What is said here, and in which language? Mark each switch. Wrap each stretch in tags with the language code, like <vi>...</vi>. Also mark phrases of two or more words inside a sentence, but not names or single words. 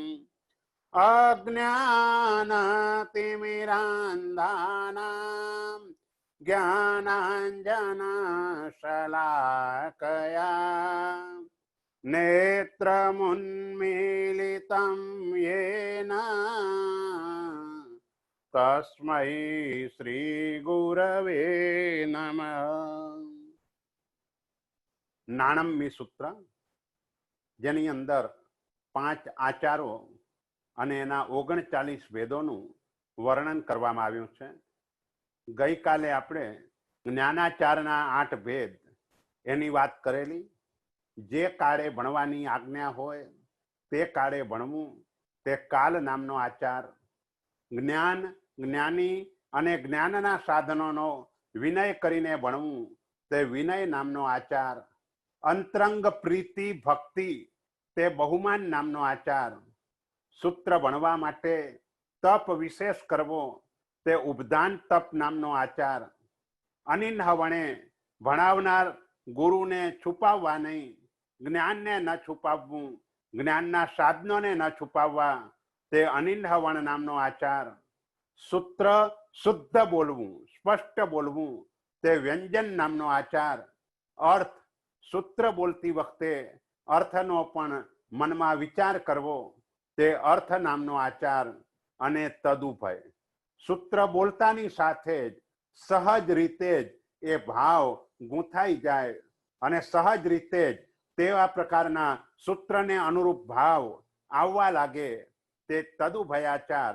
<sa>अज्ञानतिमिरान्धानां ज्ञानाञ्जनशलाकया नेत्रमुन्मीलितं येन तस्मै श्रीगुरवे नमः।</sa> <gu>નાણમ્ય સૂત્ર જેની અંદર 5 આચારો અને એના 39 વેદોનું વર્ણન કરવામાં આવ્યું છે। ગઈકાલે આપણે જ્ઞાનાચારના 8 ભેદ એની વાત કરેલી। જે કાળે ભણવાની આજ્ઞા હોય તે કાળે ભણવું તે કાલ નામનો આચાર। જ્ઞાન જ્ઞાની અને જ્ઞાનના સાધનોનો વિનય કરીને ભણવું તે વિનય નામનો આચાર। અંતરંગ પ્રીતિ ભક્તિ તે બહુમાન નામનો આચાર। સૂત્ર ભણવા માટે તપ વિશેષ કરવો તે ઉપદાન તપ નામનો આચાર। અનિન્હ વણે ભણાવનાર ગુરુ ને છુપાવવા નહીં, જ્ઞાન ને ન છુપાવવું, જ્ઞાનના સાધનો ને ન છુપાવવા તે અનિન્હ વણ નામનો આચાર। સૂત્ર શુદ્ધ બોલવું સ્પષ્ટ બોલવું તે વ્યંજન નામનો આચાર। અર્થ સૂત્ર બોલતી વખતે અર્થનો પણ મનમાં વિચાર કરવો તે અર્થ નામનો આચાર। અને તદુભય સૂત્ર બોલતાની સાથે જ સહજ રીતે જ એ ભાવ ગૂંથાઈ જાય અને સહજ રીતે જ તેવા પ્રકારના સૂત્રને અનુરૂપ ભાવ આવવા લાગે તે તદુભયાચાર।</gu>